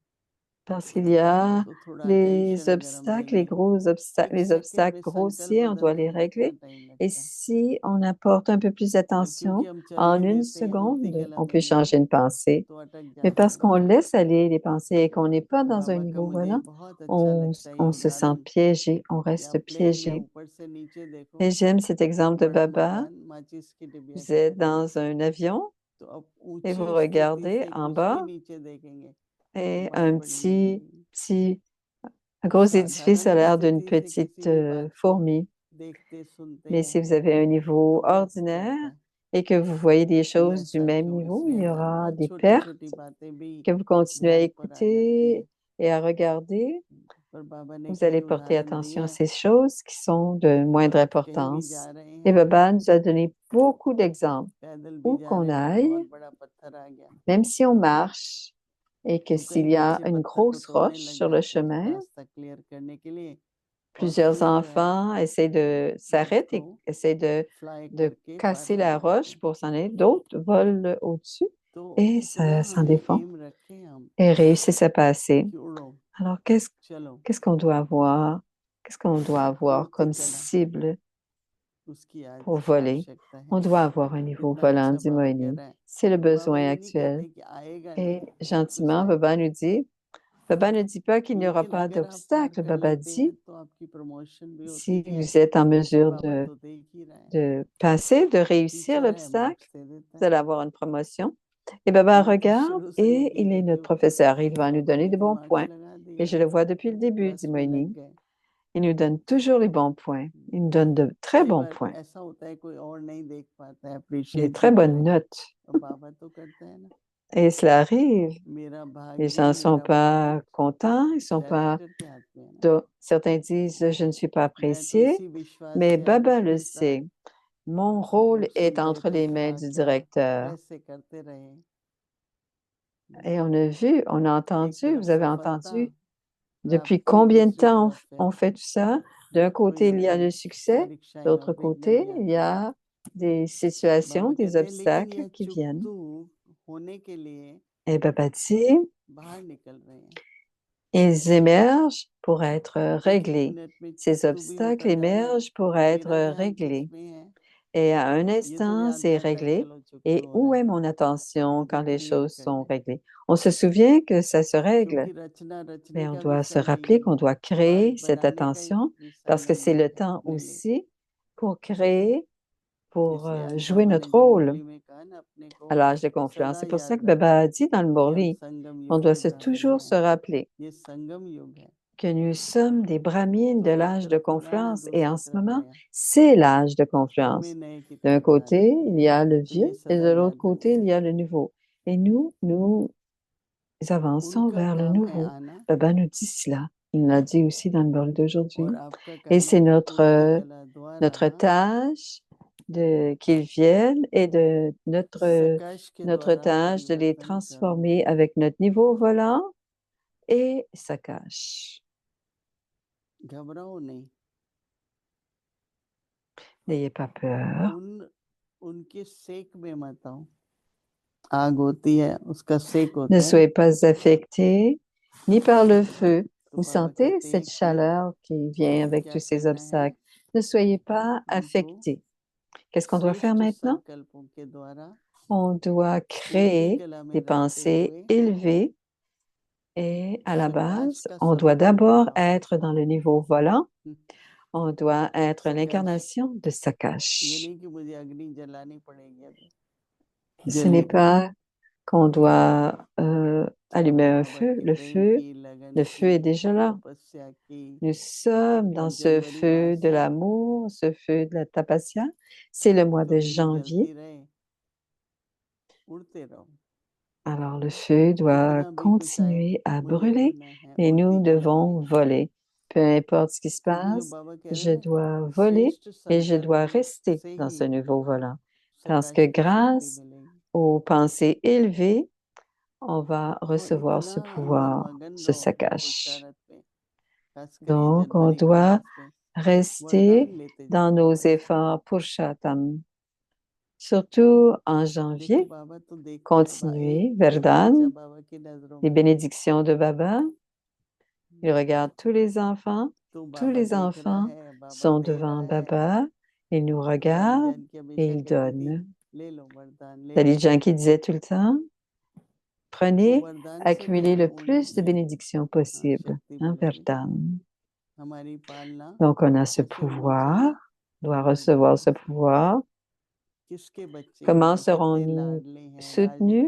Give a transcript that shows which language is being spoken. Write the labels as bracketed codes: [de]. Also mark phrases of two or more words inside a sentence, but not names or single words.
[fr] Parce qu'il y a [hi] तो थोड़ा [fr] les [hi] अटेंशन अगर हम ले [fr] obstacles, les [hi] लें [fr] gros obstacles, [hi] एक [fr] les [hi] सेकंड [fr] obstacles [hi] में संकल्प [fr] grossiers, on doit [hi] बदलने [fr] les [hi] में कितना [fr] régler. [hi] टाइम [fr] Et [hi] लगता है [fr] si on apporte un peu plus [hi] पर क्योंकि [fr] d'attention, [hi] हम [fr] en [hi] चलने [fr] une [hi] देते हैं उड़ती [fr] seconde, [hi] कला [fr] on [hi] में [fr] peut [hi] नहीं [fr] changer une pensée. [hi] तो अटक [fr] Mais [hi] जाते [fr] parce [hi] हैं [fr] qu'on laisse aller les pensées et qu'on n'est pas dans un [hi] बाबा का [fr] niveau [hi] मुझे [fr] volant, [hi] बहुत अच्छा लगता है ये [fr] on se sent [hi] उदाहरण [fr] piégé, on [hi] कि आप [fr] reste [hi] प्लेन में [fr] piégé. [hi] ऊपर से नीचे देखो [fr] Et j'aime cet exemple de [hi] बड़ा [fr] Baba. [hi] मकान माचिस की डिबिया [fr] Vous [hi] की [fr] êtes [hi] तरह [fr] dans un avion [hi] तो अब [fr] et vous [hi] ऊंची स्थिति [fr] regardez [hi] से [fr] en [hi] कुछ भी [fr] bas [hi] नीचे देखेंगे तो [fr] et [hi] बड़ी बड़ी [fr] un gros édifice [hi] साधारण [fr] a l'air d'une [hi] स्थिति से [fr] petite [hi] किसी भी बात को [fr] fourmi. [hi] देखते सुनते [fr] Mais [hi] हैं [fr] si vous avez un niveau [hi] तो व्यर्थ [fr] ordinaire [hi] जाता है [fr] et que vous voyez des [hi] ये [fr] choses du [hi] ऐसा [fr] même [hi] क्यों [fr] niveau, il [hi] इसलिए [fr] y [hi] ऐसा [fr] aura [hi] बहुत [fr] des [hi] छोटी छोटी [fr] pertes [hi] बातें भी [fr] que vous continuez à [hi] ध्यान पर आ जाती [fr] écouter [hi] हैं [fr] et à regarder. [hi] पर बाबा ने [fr] Vous [hi] कई [fr] allez porter [hi] उदाहरण [fr] attention [hi] दिए [fr] à ces choses qui sont de [hi] तो [fr] moindre [hi] आप कहीं भी जा [fr] importance. [hi] रहे [fr] Et [hi] हैं [fr] Baba nous a donné beaucoup d'exemples. [hi] पैदल भी [fr] Où [hi] जा [fr] qu'on [hi] रहे हैं और [fr] aille, [hi] बहुत बड़ा पत्थर आ गया [fr] même si on marche et que [hi] तो कई [fr] s'il y a [hi] बच्चे [fr] une [hi] पत्थर को [fr] grosse [hi] तोड़ने [fr] roche [hi] लग [fr] sur le [hi] जाते हैं [fr] chemin, [hi] रास्ता क्लियर करने के लिए और [fr] plusieurs [hi] फिर [fr] enfants s'arrêtent [hi] उसको [fr] et essaient [hi] फ्लाई [fr] de [hi] करके पार [fr] casser [hi] कर [fr] la [hi] जाते [fr] roche [hi] हैं [fr] pour s'en aller. D'autres volent au-dessus [hi] तो [fr] et [hi] इतना [fr] ça s'en [hi] हमें [fr] défend [hi] एम रखें हम [fr] et réussissent à passer. [hi] कि उड़ो [fr] Alors, [hi] चलो [fr] qu'est-ce qu'on doit avoir? Qu'est-ce qu'on doit avoir [hi] उड़ती [fr] comme [hi] कला [fr] cible [hi] उसकी आज [fr] pour voler? [hi] आवश्यकता है [fr] On doit avoir un niveau [hi] कितना [fr] volant, [hi] अच्छा [fr] dit [hi] बाबा कह [fr] Moïni. [hi] रहा है [fr] C'est le [hi] और बाबा [fr] besoin [hi] ये नहीं [fr] actuel. [hi] कहते कि आएगा [fr] Et [hi] नहीं कुछ [fr] gentiment, [hi] टाइम [fr] Baba ne dit pas qu'il n'y aura [hi] लेकिन [fr] pas [hi] अगर आप पार [fr] d'obstacle. [hi] कर [fr] Baba [hi] लेते हैं [fr] dit, [hi] तो आपकी प्रमोशन भी होती [fr] si [hi] है [fr] vous êtes en [hi] और [fr] mesure [hi] बाबा तो देख ही रहा है [fr] de passer, de réussir [hi] टीचर है [fr] l'obstacle, [hi] मार्क्स दे देता [fr] vous [hi] है [fr] allez avoir une promotion. Et Baba [hi] मैं तो [fr] regarde [hi] शुरू से [fr] et [hi] यही [fr] il est [hi] देखी [fr] notre [hi] हूँ किसी [fr] professeur. Il [hi] किसी [fr] va nous [hi] बाबा [fr] donner [hi] ने [fr] de [hi] भी [fr] bons [hi] मार्क्स [fr] points. [hi] लगा [fr] Et [hi] दिए [fr] je le vois depuis le début, [hi] प्लस [fr] dit [hi] में लग [fr] Moïni. [hi] गए [fr] Il nous donne toujours les bons points. Il nous donne de très [hi] कई [fr] bons [hi] बार [fr] points, [hi] ऐसा होता है कोई और नहीं देख पाता है [fr] des [hi] अप्रिशिएट [fr] très [hi] भी [fr] bonnes [hi] करे [fr] notes. [hi] और बाबा तो करता है ना [fr] Et cela arrive. [hi] मेरा [fr] Les [hi] भाग्य [fr] gens ne sont [hi] मेरा [fr] pas [hi] भाग [fr] contents, ils sont pas. [hi] डायरेक्टर के हाथ में है ना [fr] Certains disent je ne suis pas [hi] मैं तो [fr] apprécié, [hi] इसी विश्वास [fr] mais [hi] से [fr] Baba le [hi] आपके साथ [fr] sait. Mon rôle [hi] हम [fr] est [hi] सुन रहे [fr] entre [hi] थे [fr] les mains [hi] क्या [fr] du [hi] क्या [fr] directeur. [hi] कैसे करते रहे [fr] Et on a vu, on a [hi] एक [fr] entendu, [hi] तरफ [fr] vous avez [hi] सफलता [fr] entendu depuis [hi] प्राप्ति [fr] combien de [hi] दूसरी [fr] temps [hi] तरफ [fr] on fait tout ça? D'un [hi] कोई [fr] côté, [hi] ना [fr] il y a [hi] कोई [fr] le succès, de [hi] परीक्षाएं और [fr] l'autre [hi] विघ्न [fr] côté, [hi] भी [fr] il y [hi] आती हैं [fr] a des situations, [hi] बाबा [fr] des [hi] कहते हैं लेकिन [fr] obstacles [hi] यह [fr] qui viennent. [hi] चुकतू होने के लिए [fr] Et Baba dit, [hi] बाहर निकल रहे हैं [fr] ils émergent pour être [hi] एक एक [fr] réglés. [hi] मिनट में [fr] Ces [hi] चुकतू भी [fr] obstacles [hi] होता जा रहा है [fr] émergent pour [hi] मेरा [fr] être [hi] ध्यान [fr] réglés. [hi] किस में है [fr] Et à un [hi] ये तो [fr] instant, [hi] याद [fr] c'est [hi] रहता है [fr] réglé. [hi] चलो चुकतू [fr] Et [hi] हो रहा [fr] où [hi] है [fr] est mon attention [hi] मुझे [fr] quand les [hi] क्रिएट [fr] choses sont [hi] करना है [fr] réglées? On se souvient que ça se règle, [hi] क्योंकि रचना रचने [fr] mais on [hi] का [fr] doit se [hi] विषय नहीं [fr] rappeler [hi] है [fr] qu'on doit [hi] समाज [fr] créer cette [hi] बनाने का ही [fr] attention parce que [hi] संगम [fr] c'est [hi] युग [fr] le [hi] है [fr] temps [hi] अपने लिए [fr] aussi pour créer, pour [hi] इसलिए आज [fr] jouer [hi] बाबा ने [fr] notre [hi] जब [fr] rôle [hi] मुरली में कहा ना अपने [fr] à [hi] को [fr] l'âge de confluence. [hi] सदा [fr] C'est pour ça [hi] याद [fr] que Baba [hi] रखें [fr] a dit dans le [hi] कि हम [fr] Morli, [hi] संगम [fr] on [hi] युग [fr] doit [hi] में [fr] se [hi] जा रहे [fr] toujours se [hi] हैं [fr] rappeler [hi] ये संगम युग है [fr] que nous sommes des brahmines de [hi] तो एक [fr] l'âge de [hi] तरफ पुराना, [fr] confluence et en [hi] दूसरी [fr] ce [hi] तरफ [fr] moment, [hi] नया, [fr] c'est l'âge de [hi] तो [fr] confluence. [hi] हमें नए की [fr] D'un [hi] तरफ जाना [fr] côté, [hi] है। [fr] il y a le [hi] तो [fr] vieux [hi] ये [fr] et [hi] सदा [fr] de l'autre [hi] याद [fr] côté, il [hi] रखें, [fr] y a le nouveau. Et nous avançons [hi] उनका [fr] vers le [hi] काम है [fr] nouveau. [hi] आना [fr] Baba nous dit cela. Il l'a dit aussi dans le bol d'aujourd'hui. [hi] और आपका [fr] Et [hi] काम [fr] c'est [hi] है [fr] notre, [hi] उनकी कला [fr] notre [hi] द्वारा [fr] tâche qu'ils viennent et de notre [hi] सकाश के द्वारा [fr] tâche de les [hi] परिवर्तन करो। [fr] transformer avec notre niveau volant et Sakash. [hi] घबराओ नहीं, [fr] N'ayez pas peur. [hi] उनके सेक में मत आओ। आग होती है, उसका सेक [fr] Ne [hi] होता है, [fr] soyez pas affectés ni par le feu. [hi] तो [fr] Vous [hi] बाबा [fr] sentez [hi] कहते हैं [fr] cette [hi] कि [fr] chaleur qui vient avec [hi] क्या [fr] tous ces [hi] करना है, [fr] obstacles. Ne soyez pas [hi] हमको [fr] affectés. Qu'est-ce qu'on doit faire [hi] श्रेष्ठ [fr] maintenant? [hi] संकल्पों के द्वारा [fr] On doit [hi] उनकी [fr] créer [hi] कला में [fr] des [hi] रहते [fr] pensées [hi] हुए [fr] élevées et à la [hi] सकाश [fr] base, [hi] का [fr] on doit [hi] स्वरूप [fr] d'abord [hi] बनाओ। [fr] être dans le niveau volant. हम्म, On doit être [hi] सकाश [fr] l'incarnation de [hi] ये [fr] Sakash. [hi] नहीं कि मुझे अग्नि जलानी पड़ेगी, अगर [fr] Ce n'est [hi] जलेगा। [fr] pas qu'on doit allumer un [hi] बाबा [fr] feu. [hi] के [fr] Le [hi] प्रेम [fr] feu, [hi] की, लगन [fr] le feu est [hi] की, [fr] déjà là. [hi] तपस्या की, [fr] Nous sommes dans [hi] और [fr] ce [hi] जनवरी [fr] feu [hi] मास [fr] de [hi] है [fr] l'amour, ce feu de la tapasya. C'est le mois [hi] तो [fr] de [hi] अग्नि [fr] janvier. [hi] जलती रहे, उड़ते रहो। [fr] Alors le feu doit [hi] कितना भी कुछ आए, [fr] continuer à [hi] मुझे [fr] brûler [hi] उड़ना है, [fr] et nous [hi] उड़ती कला [fr] devons [hi] में। [fr] voler. Peu importe ce qui se [hi] क्योंकि जो [fr] passe, [hi] बाबा कह रहे हैं [fr] je [hi] ना, [fr] dois voler [hi] श्रेष्ठ [fr] et je dois [hi] संकल्पों [fr] rester [hi] से [fr] dans [hi] ही [fr] ce nouveau volant. Parce que [hi] सकाश की शक्ति [fr] grâce [hi] मिलेगी। [fr] aux pensées élevées, on va [hi] तो [fr] recevoir [hi] इतना [fr] ce [hi] अंदर [fr] pouvoir, [hi] मगन [fr] ce [hi] रहो अपने [fr] sakash. [hi] पुरुषार्थ पे, खासकर ये [fr] Donc, on [hi] जनवरी के [fr] doit [hi] मास पे [fr] rester [hi] वरदान लेते जाओ [fr] dans nos [hi] बाबा से। [fr] efforts Purushottam. Surtout en [hi] देखो [fr] janvier, [hi] बाबा तो देखता है, [fr] continuez, [hi] एक बच्चा [fr] Verdun, [hi] बाबा की नजरों [fr] les [hi] में है, [fr] bénédictions de Baba. Il regarde tous les enfants. [hi] तो [fr] Tous [hi] बाबा [fr] les [hi] देख रहा [fr] enfants [hi] है, बाबा [fr] sont [hi] दे [fr] devant [hi] रहा है। [fr] Baba. Il nous [hi] लाली [fr] regarde [hi] जान की [fr] et [hi] हमेशा [fr] il [hi] कहती थी, [fr] donne. [hi] ले लो वरदान, ले [fr] Dali [hi] लो। [fr] Jan qui disait tout le temps, [hi] तो [fr] prenez, [hi] वरदान से भी [fr] accumulez le [hi] हम [fr] plus de [hi] उनसे [fr] bénédictions possibles. [hi] शक्ति [fr] Hein, [hi] मिलेगी। [fr] Verdun. [hi] हमारी पालना [fr] Donc, on a ce [hi] कैसे होनी [fr] pouvoir, [hi] चाहिए, [fr] on doit [hi] वरदान [fr] recevoir ce [hi] से। [fr] pouvoir. [hi] किसके बच्चे हैं [fr] Comment [hi] जो कितने [fr] serons-nous [hi] लाडले हैं, लाडले [fr] soutenus